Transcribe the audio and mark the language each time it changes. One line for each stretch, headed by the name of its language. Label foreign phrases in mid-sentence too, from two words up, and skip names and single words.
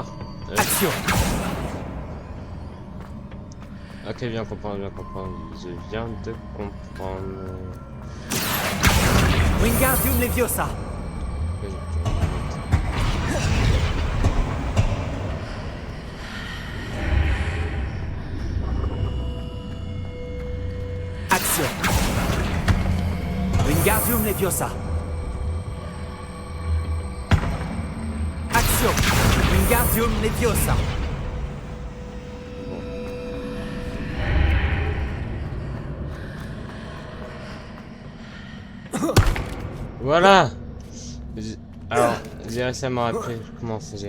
French: Action. Ok, bien comprendre, bien comprendre. Je viens de comprendre. Wingardium Leviosa. Action. Wingardium Leviosa. Action. Wingardium Leviosa. Voilà. Alors, j'ai récemment appris comment on faisait.